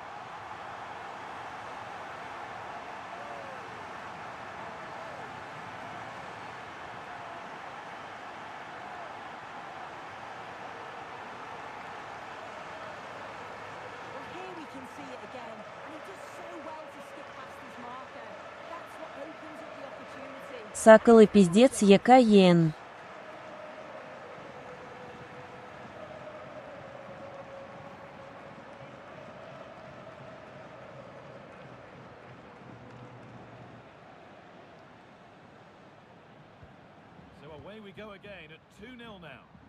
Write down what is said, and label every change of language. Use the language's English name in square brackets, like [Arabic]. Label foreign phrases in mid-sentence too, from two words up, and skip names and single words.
[English] Well, here we can see it again, and he does so well to skip past his marker. That's what opens up the opportunity. [Kazakh] Сакалы пиздец ЕКЕН. [English] So away we go again at 2-0 now.